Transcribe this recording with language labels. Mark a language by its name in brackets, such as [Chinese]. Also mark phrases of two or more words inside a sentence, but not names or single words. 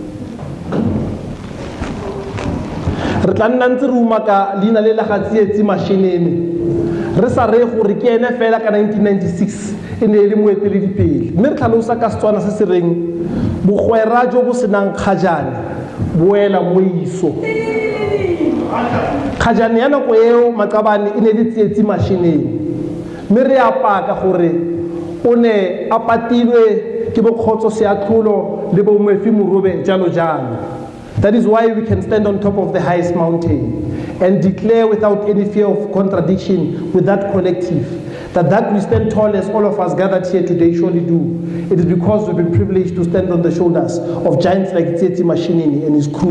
[Tswana] Re tla nna ntse re umaka leina le la ga Tsietsi Mashinini re sa re gore ke ene fela ka 1996 e ne e le moeteledipele, mme re tlhalosa ka Setswana se se reng bogwera jo bo senang kgajane boela mo iso. Kgajane ya nako eo Maqabane e ne le Tsietsi Mashinini, mme re a paka gore o ne a patilwe ke Bokgotso Seatlholo le bo Moefi Morobe jalo jalo. [English] That is why we can stand on top of the highest mountain and declare without any fear of contradiction with that collective that we stand tall as all of us gathered here today surely do. It is because we've been privileged to stand on the shoulders of giants like Tsietsi Mashinini and his crew.